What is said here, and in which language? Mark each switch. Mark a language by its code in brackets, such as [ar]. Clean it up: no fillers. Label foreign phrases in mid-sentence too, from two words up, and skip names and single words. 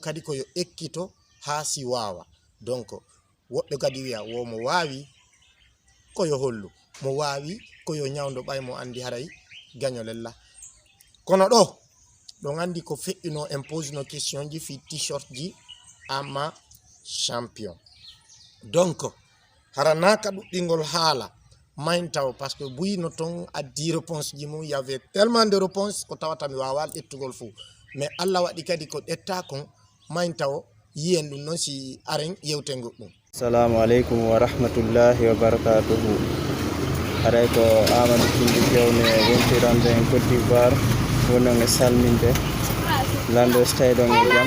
[ff] kadi koyo ekkito ha si wawa donc woɓɓe kadi wiya womo wawi koyo hollu mo wawi koyo nyawdo ɓay mo andi haray gagnolella kono ɗo andi ko feƴƴuno impose no question ji fi t-shirt ji ama champion donc hara naka ɗuɗɗingol haala maintaw [fr] parce que [ff] buy no ton addi réponse ji mum [fr] y avait tellement de réponses [ff] ko tawata mi wawal ƴettugol fou mais Allah waɗi kadi ko ƴetta kon maintaw yiyen ɗum noon si aren yewten goɗɗum. [ar] Assalamu alaikum wa rahmatullahi wa barakatuhu. [ff] Haray ko Amadou Kindi Jawne wontirande en Côte d'Ivoire wonon e salminde lando stayɗon e jam.